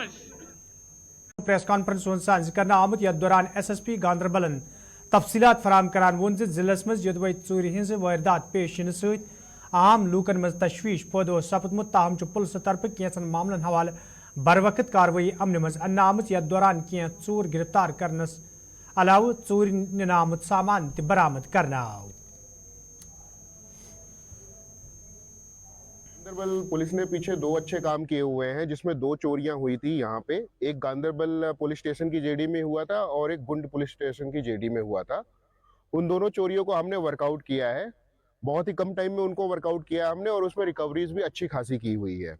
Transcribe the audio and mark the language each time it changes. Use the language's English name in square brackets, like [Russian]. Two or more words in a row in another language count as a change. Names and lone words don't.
[Kashmiri] प्रेस कॉन्फ्रेंस साज कर आमुत यथ दौरान SSP गांधरबलन तफसीलात फराम करान वोन जिलस मज यदवै चूर हिंज वारदात पेश इन सत आम लूकन मज तशवीश पैदा सपदमुत ताहम पुलिस तरफ कैंसन मामलन हवाले बर वक्त कार्रवाई अमन मज अन्न आमुत यथ दौरान कैं चूर गिरफ्तार करनस अलाव चूर निन आमुत सामान त बरामद करना आव। [Hindi] गांधरबल पुलिस ने पीछे 2 अच्छे काम किए हुए हैं, जिसमें 2 चोरियां हुई थी यहाँ पे। एक गांधरबल पुलिस स्टेशन की जेडी में हुआ था और एक गुंड पुलिस स्टेशन की जेडी में हुआ था। उन दोनों चोरियों को हमने वर्कआउट किया है, बहुत ही कम टाइम में उनको वर्कआउट किया है हमने, और उसमें रिकवरीज भी अच्छी खासी की हुई है।